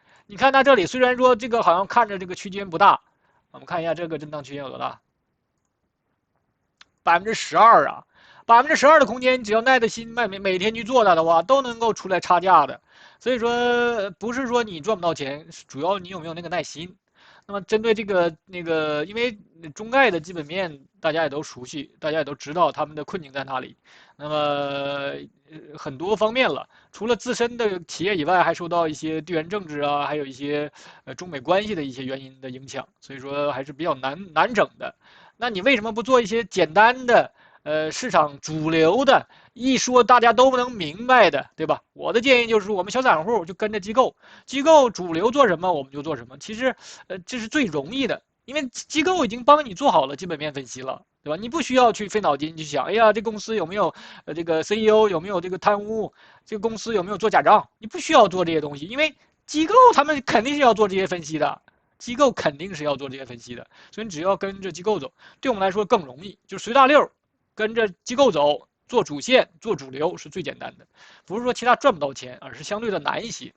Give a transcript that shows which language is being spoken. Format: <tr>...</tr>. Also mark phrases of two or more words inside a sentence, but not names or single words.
<zh>你看它這裡雖然說這個好像看着這個區間不大，我們看一下這個震盪區間有多大，12%啊，12%的空間，只要耐得心，每天去做它的話，都能夠出來差價的。所以說不是說你賺不到錢，主要你有沒有那個耐心。那麼針對這個因為中概的基本面大家也都熟悉，大家也都知道他們的困境在哪裡。那麼很多方面了，除了自身的企業以外，還受到一些地緣政治啊，還有一些中美關係的一些原因的影響，所以說還是比較難整的。那你為什麼不做一些簡單的市場主流的，一說大家都能明白的，對吧？我的建議就是我們小散戶就跟着機構主流做什麼我們就做什麼，其實這是最容易的，因為機構已經幫你做好了基本面分析了，對吧？你不需要去費腦筋去想，哎呀，這公司有沒有這個 CEO 有沒有這個貪污，這個公司有沒有做假賬，你不需要做這些東西，因為機構他們肯定是要做這些分析的，機構肯定是要做這些分析的，所以你只要跟着機構走，對我們來說更容易，就隨大溜跟着機構走，做主線做主流是最簡單的，不是說其他賺不到錢，而是相對的難一些。</zh>